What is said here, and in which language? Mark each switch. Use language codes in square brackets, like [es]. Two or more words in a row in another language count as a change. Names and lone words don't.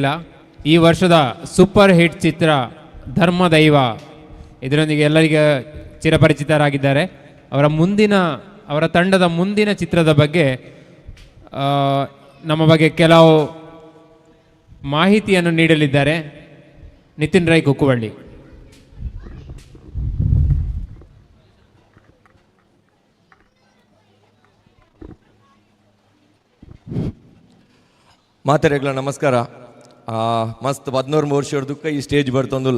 [kn] ಈ ವರ್ಷದ [en] super hit [kn] ಚಿತ್ರ ಧರ್ಮದೈವ, ಇದರೊಂದಿಗೆ ಎಲ್ಲರಿಗೆ ಚಿರಪರಿಚಿತರಾಗಿದ್ದಾರೆ. ಅವರ ತಂಡದ ಮುಂದಿನ ಚಿತ್ರದ ಬಗ್ಗೆ ನಮ್ಮ ಬಗ್ಗೆ ಕೆಲವು ಮಾಹಿತಿಯನ್ನು ನೀಡಲಿದ್ದಾರೆ ನಿತಿನ್ ರೈ ಕುಕ್ಕುವಳ್ಳಿ. [tcy] ಮಾತೆರೆಗ್ಲ ನಮಸ್ಕಾರ. ಮಸ್ತ್ 14 ವರ್ಷದಕ್ಕ ಈ ಸ್ಟೇಜ್ ಬರ್ತೊಂದಿಲ್ಲ.